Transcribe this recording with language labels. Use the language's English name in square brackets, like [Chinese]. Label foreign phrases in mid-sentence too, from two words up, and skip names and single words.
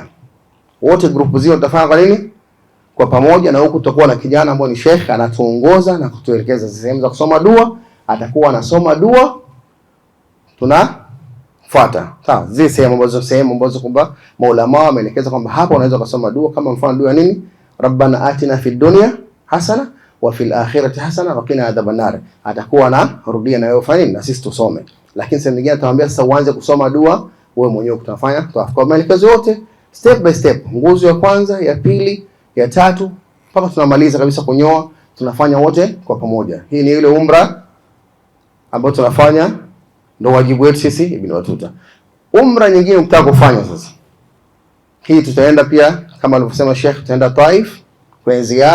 [Swahili] Wote grupu zio tutafanya kwa nini? Kwa pamoja, na huku tutakuwa na kijana ambaye ni sheikh anatuongoza na kutuelekeza sehemu za kusoma dua, atakuwa anasoma dua tunafuata. Sawa? Zile sehemu ambazo kwamba maulama wameelekeza kwamba hapa unaweza kusoma dua, kama mfano dua nini? [Arabic] ربنا آتنا في الدنيا حسنة وفي الآخرة حسنة وقنا عذاب النار. [Swahili] Atakuwa na rudia na wewe fanya na sisi tusome. Lakini sasa nyingine atawaambia sasa uanze kusoma dua wewe mwenyewe utafanya. Kwa maelekezo yote [English] step by step. [Swahili] Nguzo ya kwanza, ya pili, ya 3 mpaka tunamaliza kabisa kunyoa, tunafanya wote kwa pamoja. Hii ni ile umra ambayo tunafanya, ndio wajibu wetu sisi Ibn Battuta. Umra nyingine ukitaka kufanya sasa, hii tutaenda pia kama alivyosema Sheikh, tutaenda Taif kwa ziara.